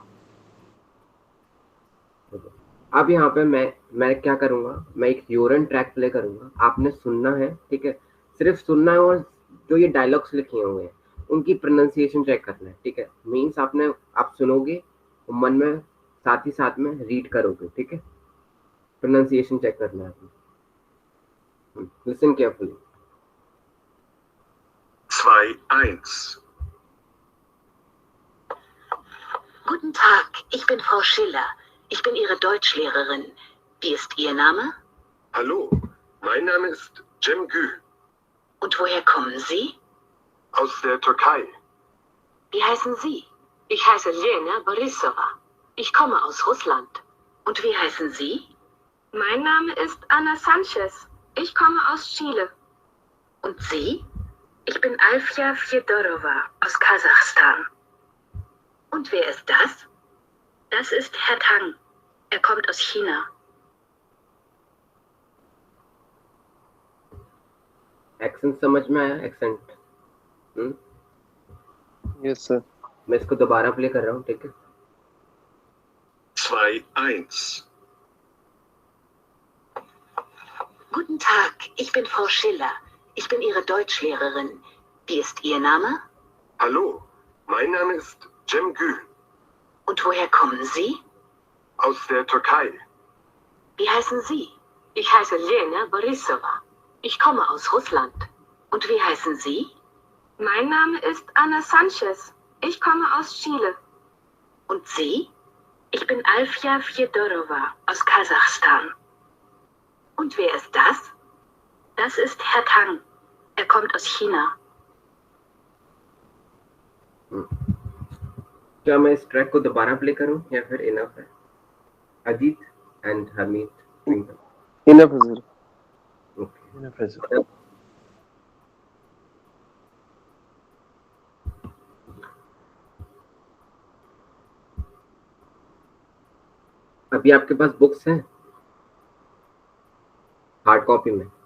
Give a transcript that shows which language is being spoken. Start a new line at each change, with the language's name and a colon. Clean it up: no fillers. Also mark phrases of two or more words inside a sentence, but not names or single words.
Hindi: अब यहाँ पे मैं क्या करूँगा, मैं एक यूरन ट्रैक प्ले करूँगा, आपने सुनना है, ठीक है, सिर्फ सुनना है, और जो ये डायलॉग्स लिखे हुए हैं उनकी प्रोनाउंसिएशन चेक करना है, ठीक है। मीन्स आप सुनोगे और मन में साथ ही साथ में रीड करोगे, ठीक है। प्रोनाउंसिएशन चेक करना है आपने।
English: listen carefully. 2-1.
German: Guten Tag, ich bin Frau Schiller. Ich bin Ihre Deutschlehrerin. Wie ist Ihr Name? Hallo, mein Name ist Cem Gü Und woher kommen Sie? aus der Türkei. Wie heißen Sie? Ich heiße Lena Borisova. Ich komme aus Russland. Und wie heißen Sie? Mein Name ist Anna Sanchez. Ich komme aus Chile. Und Sie? Ich bin Alfia Fjodorova aus Kasachstan. Und wer ist das? Das ist Herr Tang. Er kommt aus China.
Hindi: एक्सेंट समझ में आया? एक्सेंट
English: yes sir.
Hindi: मैं इसको दोबारा प्ले कर रहा हूँ, ठीक है?
German: 2-1. Guten Tag, ich bin Frau Schiller. Ich bin Ihre Deutschlehrerin. Wie ist Ihr Name? Hallo, mein Name ist Cem Gü Und woher kommen Sie? aus der Türkei. Wie heißen Sie? Ich heiße Lena Borisova. Ich komme aus Russland. Und wie heißen Sie? Mein Name ist Anna Sanchez. Ich komme aus Chile. Und Sie? Ich bin Alfia Fjodorova aus Kasachstan. Und wer ist das? Das ist Herr Tang. Er kommt aus China.
Hindi: क्या मैं इस ट्रैक को दोबारा प्ले करूं या फिर इनफ है? अजीत एंड हरमीत, इनफ है सर। ओके। इनफ है सर। अभी आपके पास बुक्स हैं
English: hard copy
Hindi: में?